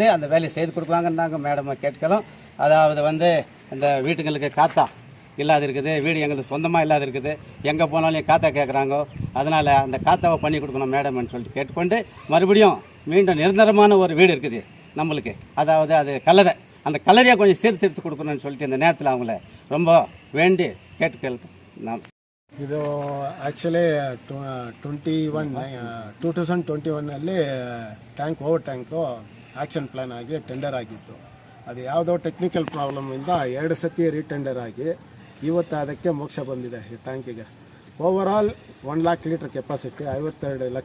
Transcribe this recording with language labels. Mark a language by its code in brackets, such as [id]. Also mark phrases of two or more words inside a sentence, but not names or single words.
[ta] அந்த வேலையை செய்து கொடுக்குவாங்கன்னு நாங்கள் மேடமை கேட்கிறோம். அதாவது இந்த வீட்டுங்களுக்கு காத்தா இல்லாத இருக்குது, வீடு எங்களுக்கு சொந்தமாக இல்லாத இருக்குது, எங்கே போனாலும் காத்தா கேட்குறாங்க. அதனால் அந்த காத்தாவை பண்ணி கொடுக்கணும் மேடம்னு சொல்லிட்டு கேட்டுக்கொண்டு மறுபடியும் மீண்டும் நிரந்தரமான ஒரு வீடு இருக்குது நம்மளுக்கு. அதாவது அது கலரை அந்த கலரையை கொஞ்சம் சீர்திருத்து கொடுக்கணும்னு சொல்லிட்டு இந்த நேரத்தில் அவங்கள ரொம்ப வேண்டி கேட்டுக்கேன். [kn] ಇದು ಆ್ಯಕ್ಚುಲಿ 2021 [en] tank over [kn] ಟ್ಯಾಂಕು [en] action plan [kn] ಆಗಿ ಟೆಂಡರ್ ಆಗಿತ್ತು. ಅದು ಯಾವುದೋ [en] technical problemಇಂದ [kn] 2 ಸತಿ ರೀಟೆಂಡರ್ ಆಗಿ ಇವತ್ತು ಅದಕ್ಕೆ ಮೋಕ್ಷ ಬಂದಿದೆ. ಈ ಟ್ಯಾಂಕಿಗೆ ಓವರಾಲ್ 1 lakh [en] litre capacity, [kn] 52 ಲಕ್ಷ.